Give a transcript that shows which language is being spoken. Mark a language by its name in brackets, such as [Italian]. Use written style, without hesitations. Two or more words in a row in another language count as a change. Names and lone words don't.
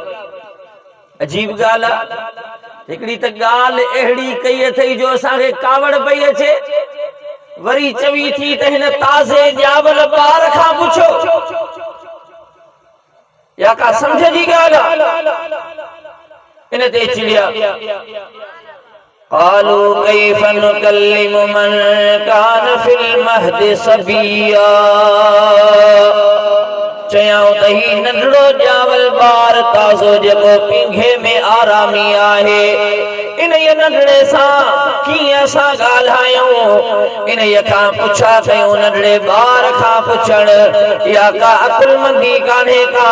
[Sindhi] अजीब ॻाल्हि आहे, हिकिड़ी त ॻाल्हि अहिड़ी कई अथई जो असांखे कावड़ पई अचे, वरी चवी थी त हिन ताज़े ॼावल ॿार खां पुछो, या का समझ जी ॻाल्हि आहे? इन ते चिड़िया। [Arabic] قالوا كيف نكلم من كان في المهد صبيا. [Sindhi] चयाऊं त ही नंढड़ो ॼावल ॿार ताज़ो जेको पींघे में आरामी आहे, इन नंढड़े सां कीअं असां ॻाल्हायूं? इन खां पुछा कयूं, नंढड़े ॿार खां पुछण या का अकुलमंदी कान्हे का?